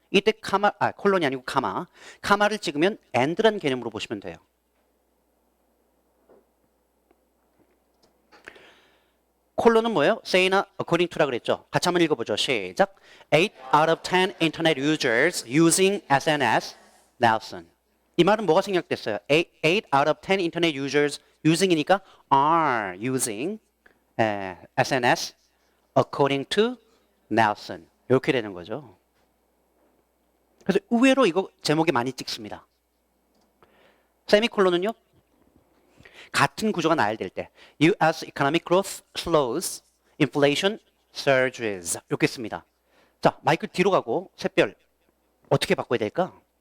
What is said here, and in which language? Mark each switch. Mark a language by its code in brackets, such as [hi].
[ko] 이때 콜론이 아니고 카마를 찍으면 and라는 개념으로 보시면 돼요. 콜론은 뭐예요? say나 according to라 그랬죠. 같이 한번 읽어보죠. 시작. [en] 8 out of 10 internet users using SNS Nelson. [ko] 이 말은 뭐가 생략됐어요? [en] 8 out of 10 internet users using이니까 are using SNS according to Nelson. [ko] 이렇게 되는 거죠. 그래서 의외로 이거 제목에 많이 찍습니다. 세미콜론은요. 같은 구조가 나열될 때 U.S. [en] economic growth slows, inflation surges [ko] 이렇게 씁니다. 자, 마이크 뒤로 가고 샛별 어떻게 바꿔야 될까?